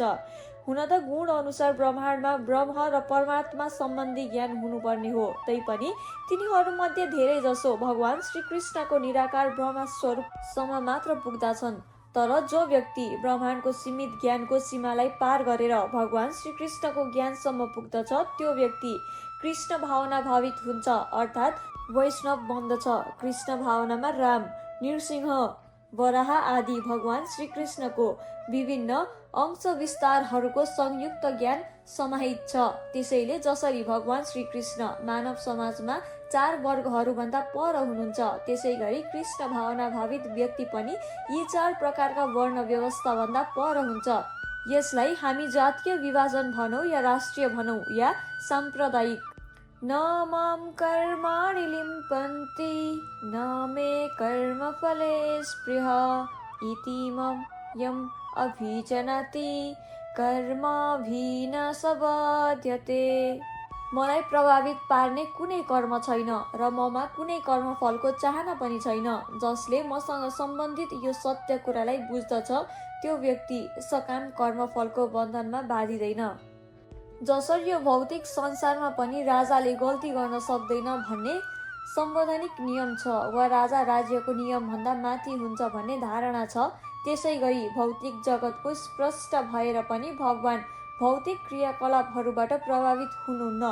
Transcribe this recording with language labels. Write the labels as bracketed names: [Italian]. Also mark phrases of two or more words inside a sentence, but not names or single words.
[Nepali] हुन त गुण अनुसार ब्रह्माण्डमा ब्रह्म र परमात्मा सम्बन्धी ज्ञान हुनुपर्ने हो, तैपनि तिनीहरूमध्ये धेरै जसो भगवान श्रीकृष्णको निराकार ब्रह्म स्वरूपसम्म मात्र पुग्दछन्। तर जो व्यक्ति ब्रह्माण्डको सीमित ज्ञानको सीमालाई पार गरेर भगवान श्रीकृष्णको ज्ञानसम्म पुग्दछ, त्यो व्यक्ति कृष्ण भावना भावित हुन्छ, अर्थात् वैष्णव बन्दछ। कृष्ण भावनामा राम, नृसिंह, वराह आदि भगवान श्रीकृष्णको विभिन्न अंश विस्तारहरूको संयुक्त ज्ञान समाहित छ। त्यसैले जसरी भगवान श्रीकृष्ण मानव समाजमा 4 वर्गहरूभन्दा पर हुनुहुन्छ, त्यसै गरी कृष्ण भावना भावित व्यक्ति पनि यी 4 प्रकारका वर्ण व्यवस्थाभन्दा पर हुन्छ। यसलाई हामी जातीय विभाजन भनौँ या राष्ट्रिय भनौँ या साम्प्रदायिक। [Sanskrit] न मां कर्माणि लिम्पन्ति न मे कर्मफले स्पृहा इति यम् अभिजनति कर्मभिः न स बाध्यते। [Nepali] मलाई प्रभावित पार्ने कुनै कर्म छैन र ममा कुनै कर्मफलको चाहना पनि छैन। जसले मसँग सम्बन्धित यो सत्य कुरालाई बुझ्दछ, त्यो व्यक्ति सकाम कर्मफलको बन्धनमा बाँधिँदैन। जसरी यो भौतिक संसारमा पनि राजाले गल्ती गर्न सक्दैन भन्ने संवैधानिक नियम छ वा राजा राज्यको नियमभन्दा माथि हुन्छ भन्ने धारणा छ, त्यसै गरी भौतिक जगतको स्पष्ट भएर पनि भगवान भौतिक क्रियाकलापहरूबाट प्रभावित हुनुहुन्न।